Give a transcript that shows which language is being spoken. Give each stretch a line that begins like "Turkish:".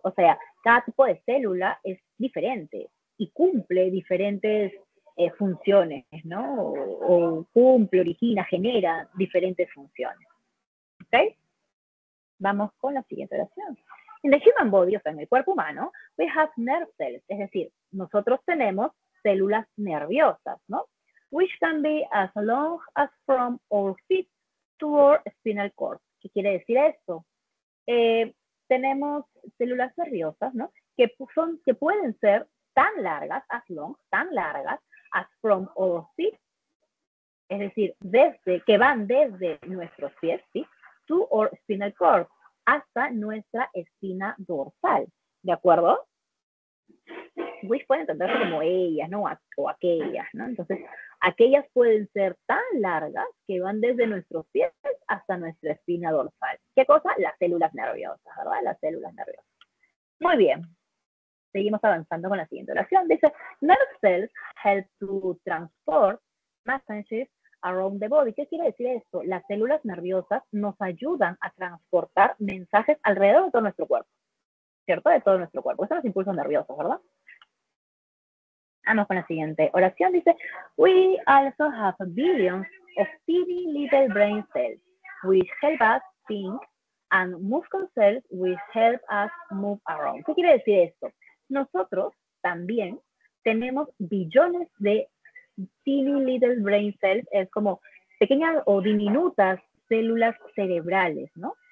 Spanish: O sea, cada tipo de célula es diferente y cumple diferentes funciones, ¿no? O cumple, origina, genera diferentes funciones. ¿Ok? Vamos con la siguiente oración.
English: In the human body,
Spanish: o sea, en el cuerpo humano,
English: we have nerve cells,
Spanish: es decir, nosotros tenemos células nerviosas, ¿no?
English: Which can be as long as from our feet to our spinal cord.
Spanish: ¿Qué quiere decir esto? Tenemos células nerviosas, ¿no? Que pueden ser tan largas, tan largas,
English: as from our feet,
Spanish: es decir, que van desde nuestros pies, ¿sí?
English: To our spinal cord,
Spanish: hasta nuestra espina dorsal, ¿de acuerdo? Which pueden entenderse como ellas, ¿no? O aquellas, ¿no? Entonces, aquellas pueden ser tan largas que van desde nuestros pies hasta nuestra espina dorsal. ¿Qué cosa? Las células nerviosas, ¿verdad? Las células nerviosas. Muy bien. seguimos avanzando con la siguiente oración.
English: Dice, nerve cells help to transport messages around the body.
Spanish: ¿Qué quiere decir esto? Las células nerviosas nos ayudan a transportar mensajes alrededor de todo nuestro cuerpo, ¿cierto? De todo nuestro cuerpo. Estos son los impulsos nerviosos, ¿verdad? Vamos con la siguiente oración.
English: Dice, we also have billions of teeny little brain cells, which help us think, and muscle cells, which help us move around.
Spanish: ¿Qué quiere decir esto? Nosotros también tenemos billones de
English: teeny little brain cells,
Spanish: es como pequeñas o diminutas células cerebrales, ¿no?